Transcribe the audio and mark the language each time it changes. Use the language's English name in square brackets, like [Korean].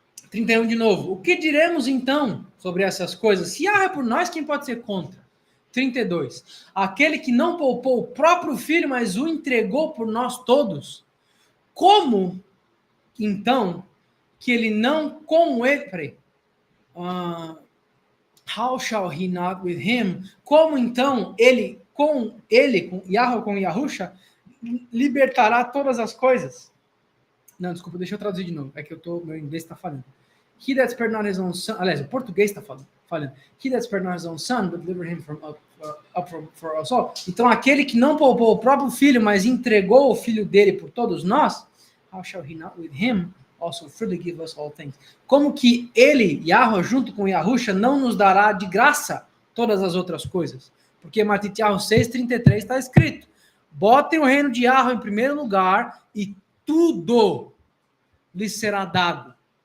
[Portuguese] 31 de novo. O que diremos então sobre essas coisas? Se Yahweh é por nós, quem pode ser contra? 32. Aquele que não poupou o próprio filho, mas o entregou por nós todos. Como, então, que ele não com ele... Peraí. [English] How shall he not with him? [Portuguese] Como, então, com Yahweh, com Yahusha, libertará todas as coisas? Não, desculpa, deixa eu traduzir de novo. É que meu inglês está falando. [English] He that spared not his own son, [Portuguese] aliás, o português está falando. [English] He that spared not his own son, but delivered him for us all. [Portuguese] Então, aquele que não poupou o próprio filho, mas entregou o filho dele por todos nós, [English] how shall he not with him also freely give us all things? [Portuguese] Como que ele, Yahweh, junto com Yahusha, não nos dará de graça todas as outras coisas? Porque Matitiahu 6,33 está escrito: botem o reino de Yahweh em primeiro lugar e tudo lhes será dado.